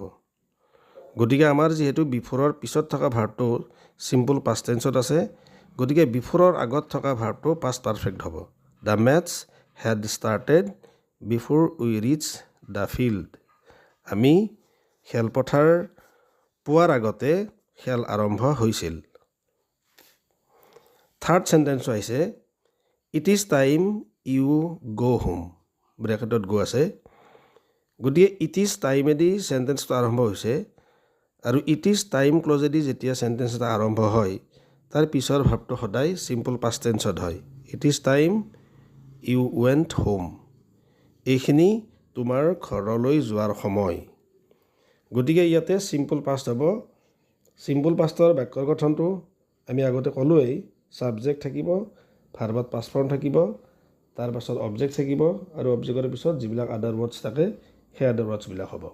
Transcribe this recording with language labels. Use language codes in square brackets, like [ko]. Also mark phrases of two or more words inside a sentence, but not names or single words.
[as] গতিকে আমাৰ যিহেতু বিফোৰৰ পিছত থকা ভাৰ্বটো [en] simple past tenseত [as] আছে, গতিকে বিফোৰৰ আগত থকা ভাৰ্বটো [en] past perfect [as] হ'ব। [en] The maths had started before we reach the field. [as] আমি খেলপথাৰ পোৱাৰ আগতে খেল আৰম্ভ হৈছিল। [en] third sentenceটো [as] আহিছে, [en] It is time you go home, [as] ব্ৰেকেটত গ' আছে। গতিকে [en] It is timeএদি [as] চেণ্টেন্সটো আৰম্ভ হৈছে, আৰু [en] It is time clauseএদি [as] যেতিয়া চেণ্টেন্স এটা আৰম্ভ হয় তাৰ পিছৰ ভাৰ্বটো সদায় [en] simple past tenseত [as] হয়। [en] It is time you went home, [as] এইখিনি তোমাৰ ঘৰলৈ যোৱাৰ সময়। গতিকে ইয়াতে [en] simple past [as] হ'ব। [en] simple pastৰ [as] বাক্যৰ গঠনটো আমি আগতে ক'লোৱেই, ছাবজেক্ট থাকিব, ভাৰ্বত [en] past form [as] থাকিব, তাৰপাছত অবজেক্ট থাকিব, আৰু অবজেক্টৰ পিছত যিবিলাক [en] other words [as] থাকে সেই [en] other wordsবিলাক [as] হ'ব।